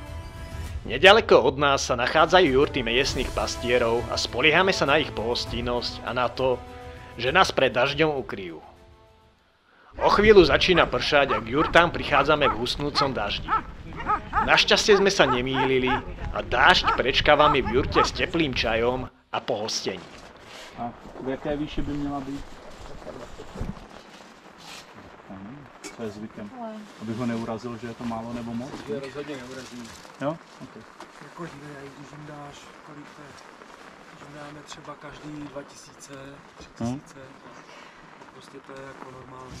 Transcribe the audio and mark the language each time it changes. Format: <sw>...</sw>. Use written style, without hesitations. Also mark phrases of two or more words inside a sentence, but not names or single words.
<sk>Neďaleko od nás sa nachádzajú jurty miestnych pastierov a spoliehame sa na ich pohostinnosť a na to, že nás pred dažďom ukryjú. O chvíľu začína pršať a k jurtám prichádzame v husnúcom daždi. Našťastie sme sa nemýlili a dážď prečkávame v jurte s teplým čajom a pohostení.</sk> <cs>A v jaké výši by měla být? Co je zvykem? Abych ho neurazil, že je to málo nebo moc? Je rozhodně neurazí. Jo? Okay. Jako když jim dáš, kolik to je? Když jim dáme třeba každý 2000, 3000, prostě to je jako normální.</cs>